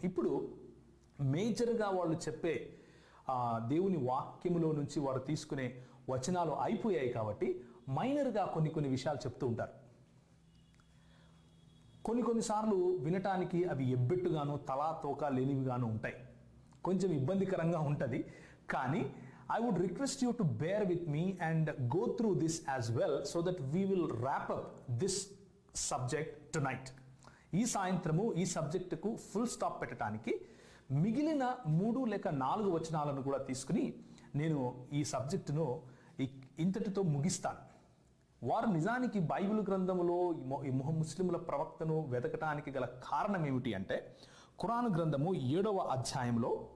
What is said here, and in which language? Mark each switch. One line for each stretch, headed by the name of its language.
Telugu: ఇప్పుడు మేజర్గా వాళ్ళు చెప్పే దేవుని వాక్యములో నుంచి వారు తీసుకునే వచనాలు అయిపోయాయి కాబట్టి మైనర్గా కొన్ని విషయాలు చెప్తూ ఉంటారు. కొన్నిసార్లు వినటానికి అవి ఎబ్బెట్టుగాను తలా తోక లేనివిగాను ఉంటాయి. కొంచెం ఇబ్బందికరంగా ఉంటుంది.
English: కానీ I would request you to bear with me and go through this as well so that we will wrap up this subject tonight.
Telugu: ఈ సాయంత్రము ఈ సబ్జెక్టుకు ఫుల్ స్టాప్ పెట్టడానికి మిగిలిన 3 లేక 4 వచనాలను కూడా తీసుకుని నేను ఈ సబ్జెక్టును ఇంతటితో ముగిస్తాను. వారు నిజానికి బైబిల్ గ్రంథంలో ఈ ముస్లిముల ప్రవక్తను వెతకటానికి గల కారణం ఏమిటి అంటే, ఖురాన్ గ్రంథము 7వ అధ్యాయంలో